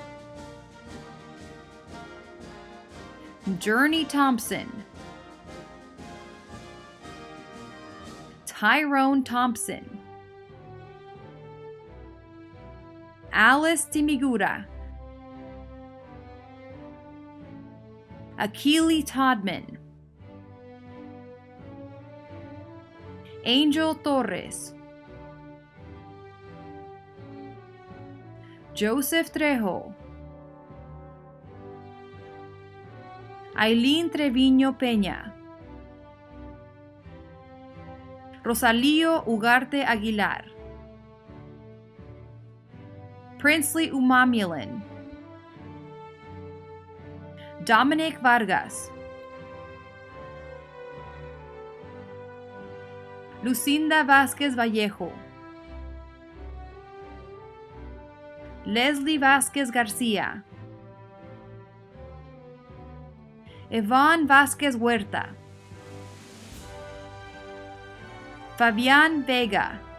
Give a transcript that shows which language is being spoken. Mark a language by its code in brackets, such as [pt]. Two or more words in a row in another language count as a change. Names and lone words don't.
[en] Journey Thompson, Tyrone Thompson, Alice Timigura, Akili Todman, Angel Torres, Joseph Trejo, Aileen Treviño Peña, Rosalío Ugarte Aguilar, Princely Umamulin, Dominic Vargas, Lucinda Vázquez Vallejo, Leslie Vázquez García, Yvonne Vázquez Huerta, Fabián Vega,